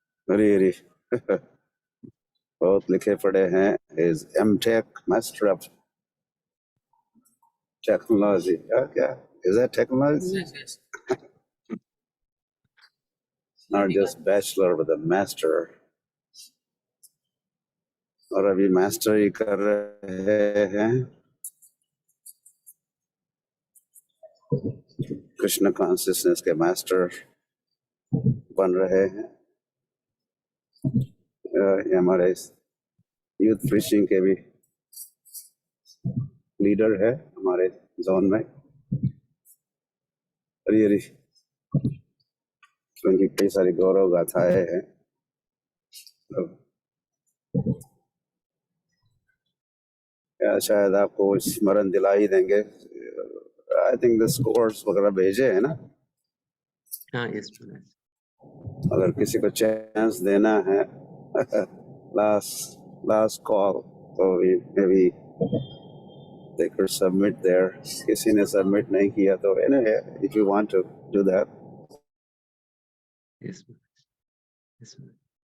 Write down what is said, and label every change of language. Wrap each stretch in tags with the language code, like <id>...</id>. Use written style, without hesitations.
<hi>हरी हरी बहुत लिखे पढ़े हैं।</hi> <en>Is MTech master of technology. क्या is that technology? Yes, yes. Not just bachelor but a master।</en> <hi>और अभी मास्टर ही कर रहे हैं कृष्ण कॉन्शियसनेस के मास्टर बन रहे हैं। ये हमारे यूथ प्रीचिंग के भी लीडर है हमारे जोन में। हरी हरी उनकी कई सारी गौरव गाथाएं हैं। शायद आपको स्मरण दिला ही देंगे।</hi> <en>I think the scores</en> <hi>वगैरह भेजे है ना। हाँ यस महाराज। अगर किसी को चांस देना है लास्ट कॉल तो</hi> <en>Maybe they could submit there।</en> <hi>किसी ने सबमिट नहीं किया तो</hi> <en>anyway if you want to do that।</en> <hi>Yes Maharaj. Yes Maharaj.</hi>